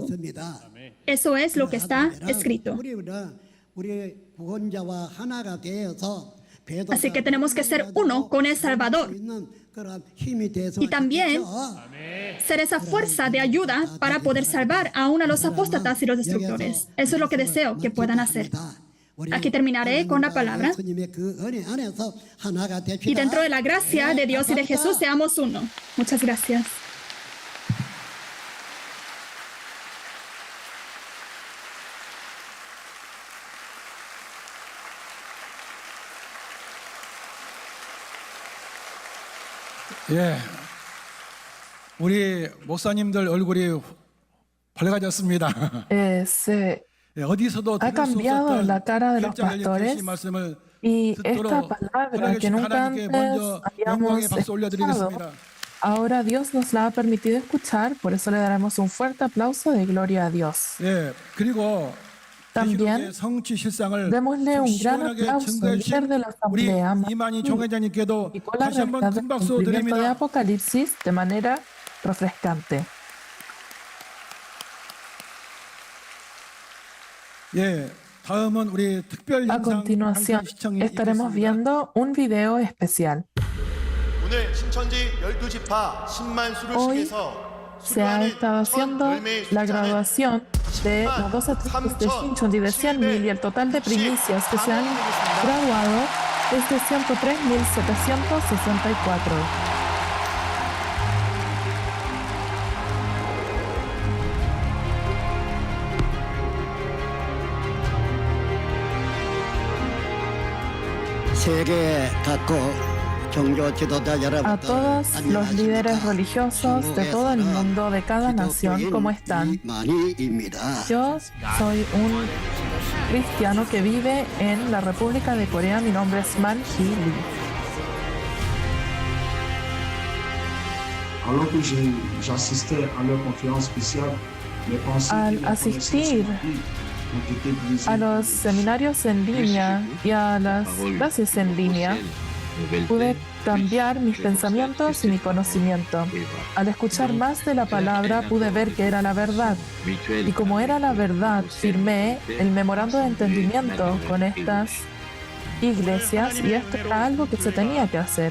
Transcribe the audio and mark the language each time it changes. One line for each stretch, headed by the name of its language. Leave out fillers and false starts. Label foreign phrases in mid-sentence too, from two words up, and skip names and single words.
Spanish: Eso es lo que está escrito. Así que tenemos que ser uno con el Salvador y también ser esa fuerza de ayuda para poder salvar aún a los apóstatas y los destructores. Eso es lo que deseo que puedan hacer. Aquí terminaré con la palabra. Y dentro de la gracia de Dios y de Jesús seamos uno. Muchas gracias.
Korean: 예, 우리 목사님들 얼굴이 밝아졌습니다.
Spanish: Se
Korean: 예, 어디서도
Spanish: ha
Korean: 들을 수
Spanish: cambiado
Korean: 없었던
Spanish: la cara de los
Korean: 결정 알려
Spanish: pastores
Korean: 주신 말씀을
Spanish: y esta
Korean: 듣도록
Spanish: palabra que
Korean: 허락해 주신
Spanish: nunca
Korean: 하나님께
Spanish: antes
Korean: 먼저
Spanish: habíamos
Korean: 영광의 박수
Spanish: escuchado,
Korean: 올려드리겠습니다.
Spanish: ahora Dios nos la ha permitido escuchar, por eso le daremos un fuerte aplauso de gloria a Dios.
Korean: 예, 그리고
Spanish: También
Korean: 성취 실상을
Spanish: démosle un gran
Korean: 시원하게
Spanish: aplauso al
Korean: 증거해 주신
Spanish: líder de la
Korean: 우리
Spanish: asamblea,
Korean: 이만희 총회장님께도
Spanish: y con la
Korean: 다시 한번
Spanish: realidad del
Korean: 큰 박수
Spanish: cumplimiento de
Korean: 드립니다.
Spanish: Apocalipsis de manera refrescante.
Korean: 예, 다음은 우리 특별
Spanish: A
Korean: 영상
Spanish: continuación,
Korean: 함께 시청해
Spanish: estaremos
Korean: 있겠습니다.
Spanish: viendo un video especial.
Korean: 오늘 신천지 12지파 10만
Spanish: Hoy
Korean: 수료식에서
Spanish: se ha estado haciendo la graduación de las 12 tribus de Shincheonji de 100.000 y el total de primicias que se han graduado es de 103.764.
Korean: 세계 각국 종교 지도자
Spanish: A
Korean: 여러분,
Spanish: todos los líderes religiosos de todo el mundo, de cada nación, ¿cómo están? Yo soy un cristiano que vive en la República de Corea. Mi nombre es Man Hee Lee.
French: Alors que j'assistais à leur conférence spéciale, mes pensées
Spanish: Al
French: et la
Spanish: asistir
French: connaissance biblique ont été brisées
Spanish: a los seminarios en línea y a las clases en línea, pude cambiar mis pensamientos y mi conocimiento. Al escuchar más de la palabra pude ver que era la verdad. Y como era la verdad, firmé el memorando de entendimiento con estas iglesias y esto era algo que se tenía que hacer.